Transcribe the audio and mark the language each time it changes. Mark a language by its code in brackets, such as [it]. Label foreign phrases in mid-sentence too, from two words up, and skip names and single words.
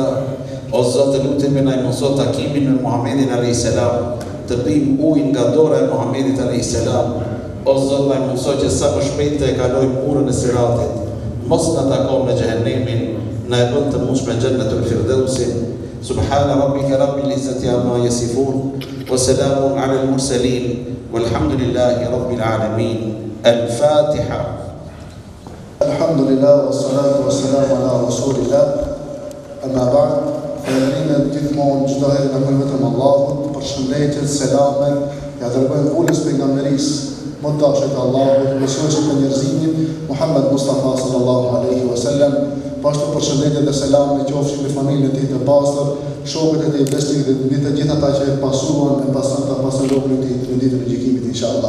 [sq] O Zot të lutemi na I mëso takimin me Muhammedin [ar] عليه السلام, [sq] të pim ujin nga dora e Muhammedit [ar] عليه السلام. [sq] O Zot na mëso që sa më shpejt të e kalojmë urën e siratit, mos na takon me xhehenemin, na e bën të mush me xhennetul firdausin. [ar] سبحان ربك رب العزة عما يصفون وسلام على المرسلين والحمد لله رب العالمين. Al-Fatiha. الحمد لله والصلاة والسلام على رسول الله. أما بعد, [sq] falënderimet gjithmonë çdo herë na bëjmë vetëm Allahut, përshëndetjet, selamet, ja dërgojmë ulës pejgamberisë më të dashur të Allahut, mësuesit të njerëzimit, Muhammed Mustafa [ar] صلى الله عليه وسلم. [sq] Pashtu përshëndetje dhe selam në qofshin me familjen e tij të pastër, shokët e tij besnik dhe të gjithë ata që e pasuan e pasën rrugën e tij në ditën e gjykimit inshallah.